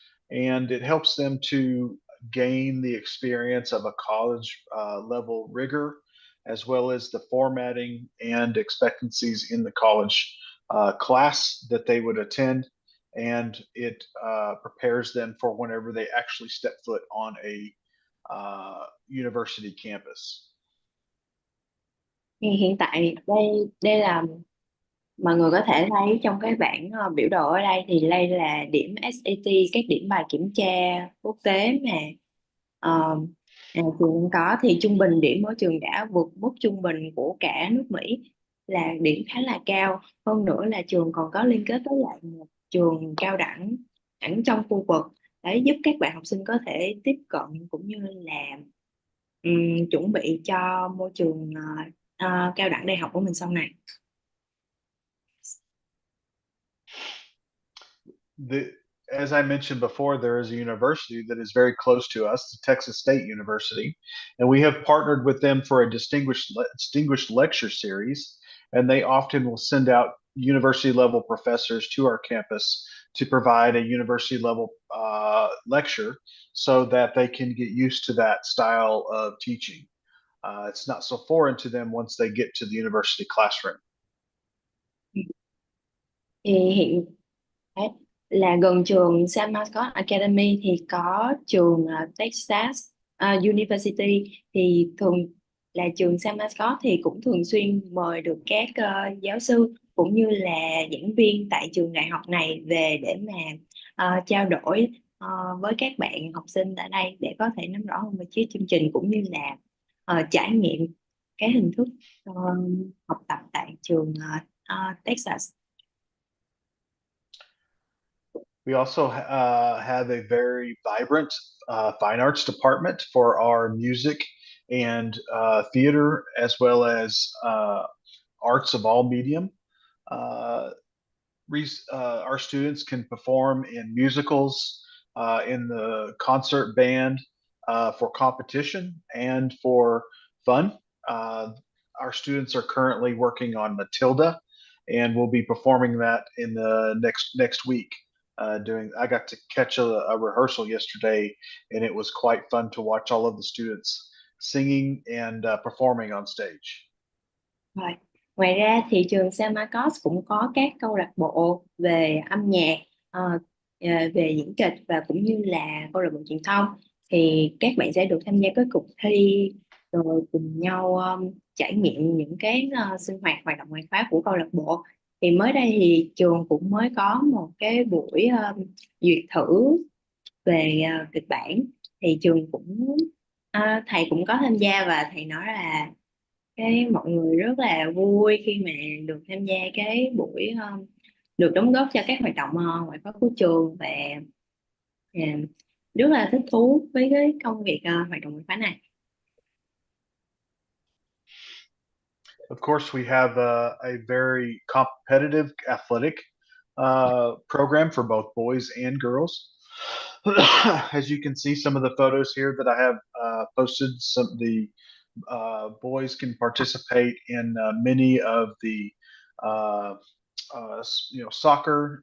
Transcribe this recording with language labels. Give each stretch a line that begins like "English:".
English: And it helps them to gain the experience of a college level rigor, as well as the formatting and expectancies in the college class that they would attend. And it prepares them for whenever they actually step foot on a university campus.
Vietnamese: Thì hiện tại đây là Mọi người có thể thấy trong cái bảng biểu đồ ở đây thì đây là điểm SAT, các điểm bài kiểm tra quốc tế mà ờ, trường có, thì trung bình điểm ở trường đã vượt mức trung bình của cả nước Mỹ, là điểm khá là cao. Hơn nữa là trường còn có liên kết với lại một trường cao đẳng hẳn trong khu vực để giúp các bạn học sinh có thể tiếp cận cũng như là chuẩn bị cho môi trường cao đẳng đại học của mình sau này.
English: The As I mentioned before, there is a university that is very close to us, the Texas State University, and we have partnered with them for a distinguished lecture series. And they often will send out university level professors to our campus to provide a university level lecture, so that they can get used to that style of teaching. It's not so foreign to them once they get to the university classroom.
Vietnamese: Thì hiện đấy, là gần trường San Marcos Academy thì có trường Texas University, thì thường là trường San Marcos thì cũng thường xuyên mời được các giáo sư cũng như là giảng viên tại trường đại học này về để mà trao đổi với các bạn học sinh tại đây để có thể nắm rõ hơn về chương trình cũng như là trải nghiệm cái hình thức ờ, học tập tại trường Texas.
English: We also have a very vibrant fine arts department for our music and theater, as well as arts of all medium. Uh, our students can perform in musicals, in the concert band, for competition and for fun. Uh, our students are currently working on Matilda, and we'll be performing that in the next week. I got to catch a rehearsal yesterday, and it was quite fun to watch all of the students singing and performing on stage.
Vietnamese: Rồi. Ngoài ra thì trường San Marcos cũng có các câu lạc bộ về âm nhạc, về diễn kịch và cũng như là câu lạc bộ truyền thông. Thì các bạn sẽ được tham gia các cuộc thi rồi cùng nhau trải nghiệm những cái sinh hoạt hoạt động ngoại khóa của câu lạc bộ. Thì mới đây thì trường cũng mới có một cái buổi duyệt thử về kịch bản, thì trường cũng thầy cũng có tham gia và thầy nói là cái mọi người rất là vui khi mà được tham gia cái buổi được đóng góp cho các hoạt động ngoại khóa của trường, và ờ, rất là thích thú với cái công việc hoạt động ngoại khóa này.
English: Of course, we have a very competitive athletic program for both boys and girls. As you can see, some of the photos here that I have posted, some of the boys can participate in many of the uh, soccer.